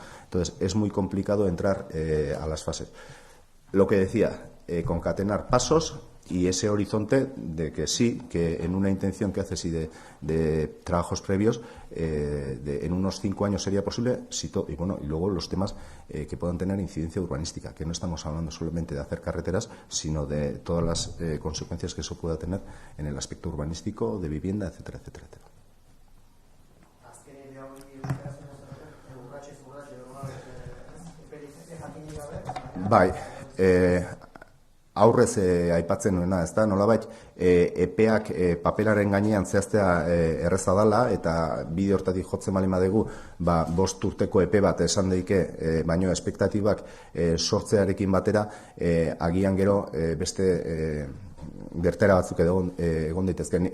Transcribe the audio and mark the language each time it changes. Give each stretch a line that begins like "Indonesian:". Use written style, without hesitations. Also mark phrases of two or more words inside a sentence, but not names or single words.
Spanish: Entonces, es muy complicado entrar a las fases. Lo que decía, concatenar pasos y ese horizonte de que sí, que en una intención que haces y de trabajos previos, en unos 5 años sería posible, y luego los temas que puedan tener incidencia urbanística, que no estamos hablando solamente de hacer carreteras, sino de todas las consecuencias que eso pueda tener en el aspecto urbanístico, de vivienda, etcétera, etcétera, etcétera.
Basque: Bai, aurrez aipatzen nuena, ez da, nolabait, epeak paperaren gainean zehaztea erreza dala, eta bide hortatik jotzen bali madegu, 5 urteko epe bat esan daike, baino espektatibak sortzearekin batera, agian gero beste bertera batzuk egon daitezken.